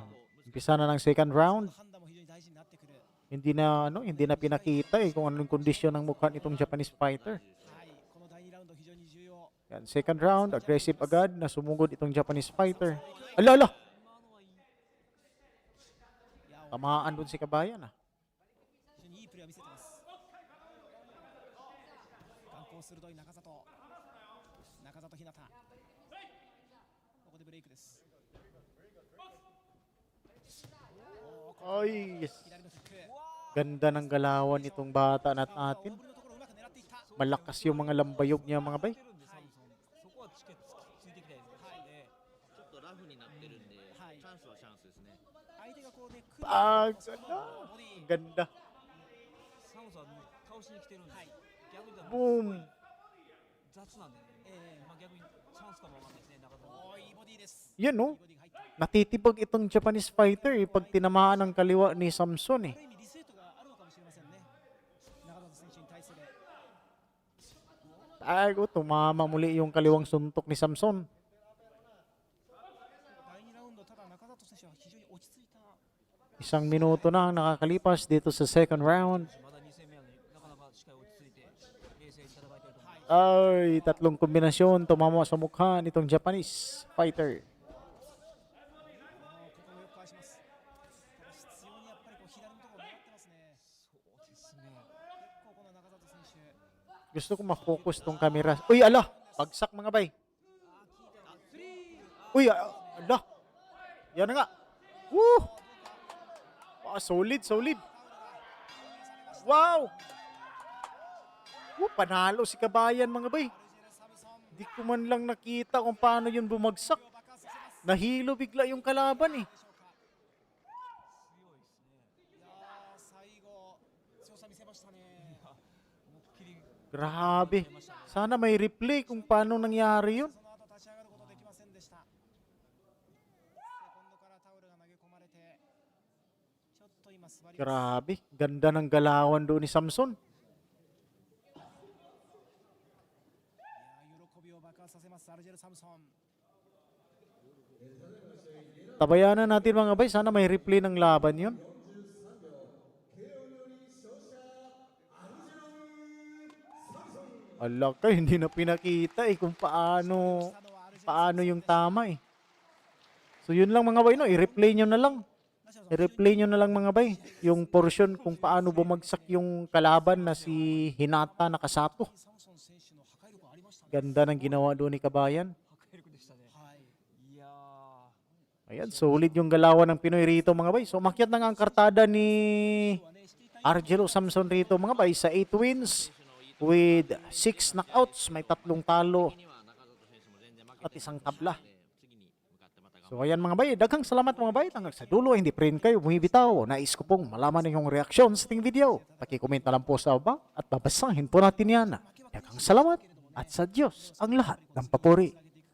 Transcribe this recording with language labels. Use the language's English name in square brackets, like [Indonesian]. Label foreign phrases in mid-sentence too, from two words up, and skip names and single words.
[Filipino] Umpisa na ng [English] second round. [Filipino] Hindi na pinakita kung anong kondisyon ng mukha nitong [English] Japanese fighter. [Filipino] Yan, [English] second round, [Filipino] aggressive agad na sumugod itong [English] Japanese fighter. [Filipino] Ala, ala! Tamaan dun si Kabayan ah. [Japanese] 非常にいいプレーを見せてます。眼光鋭い中里ひなた、ここでブレイクです。 [Filipino] Ay, yes. [Japanese] 左のフック、 [Filipino] Ganda ng galawan itong bata na atin. [Japanese] 大振りのところうまく狙っていった。 [Filipino] Malakas yung mga lambayog niya mga bay. [Japanese] そこはついていきたいですね。ちょっとラフになってるんで、チャンスはチャンスですね。相手がこうね、 [Filipino] Pag, [Japanese] ボディ [Filipino] ganda. [Japanese] サムさん倒しに来てるんです。逆に言ったら Boom. 雑なんでね。まあ逆にチャンスかもわかんないですね。中田さん。おー、いいボディです。 [Filipino] Yan no. [Japanese] いいボディが入った。 [Filipino] Natitibag itong [English] Japanese fighter [Filipino] pag tinamaan ng kaliwa ni Samson [Japanese] ある意味リスペクトがあるのかもしれませんね。中里選手に対する。 [Filipino] Tago, tumama muli yung kaliwang suntok ni Samson. [Japanese] 第2ラウンド、ただ中里選手は非常に落ち着いた。 [Filipino] Isang minuto na ang nakakalipas dito sa [English] second round. [Japanese] まだ2戦目なのになかなかしっかり落ち着いて冷静に戦いたいと思います。 [Filipino] Ay, tatlong kombinasyon tumama sa mukha nitong [English] Japanese fighter. [Japanese] ここもよく返します。ただ必要にやっぱりこう左のところを狙ってますね。そうですね。結構この中里選手。 [Filipino] Gusto ko ma-focus tong camera. Uy, ala! Bagsak mga bay. Uy, ala! Yan na nga. Woo! Solid, solid. Wow! Panalo si Kabayan mga bay. Di ko man lang nakita kung paano yun bumagsak. Nahilo bigla yung kalaban eh. [Japanese] 最後強さ見せましたね。 [Filipino] Grabe. Sana may replay kung paano nangyari yun. [Japanese] その後立ち上がることできませんでした。セコンドからタオルが投げ込まれて、ちょっと今座ります。 [Filipino] Grabe. Ganda ng galawan doon ni Samson. [Japanese] 喜びを爆発させますアルジェル・サムソン。 [Filipino] Tabayanan natin mga bay. Sana may replay ng laban yun. Ala ka, hindi na pinakita eh kung paano yung tama eh. So yun lang mga bay, no? I-replay nyo na lang. I-replay nyo na lang mga bay. Yung portion kung paano bumagsak yung kalaban na si Hinata Nakasato. [Japanese] サムソン選手の破壊力ありましたね。 [Filipino] Ganda ng ginawa doon ni Kabayan. [Japanese] 破壊力でしたね。はい。いやー。 [Filipino] Ayan, solid yung galawan ng Pinoy rito mga bay. So makyat na nga ang kartada ni Argelo Samson rito mga bay sa [English] 8 wins with 6 knockouts. [Filipino] May 3 talo [Japanese] には中里選手も全然負け [Filipino] at [Japanese] て [Filipino] isang tabla. [Japanese] 次に向かってまた頑張 [Filipino] So ayan mga bay, [Cebuano] daghang salamat [Filipino] mga bay. Hanggang sa dulo, hindi pa rin kayo bumibitaw. Nais ko pong malaman ninyong reaksyon sa ating video. Paki-comment na lang po sa baba at babasahin po natin yan. [Cebuano] Daghang salamat [Filipino] at sa Diyos ang lahat ng papuri.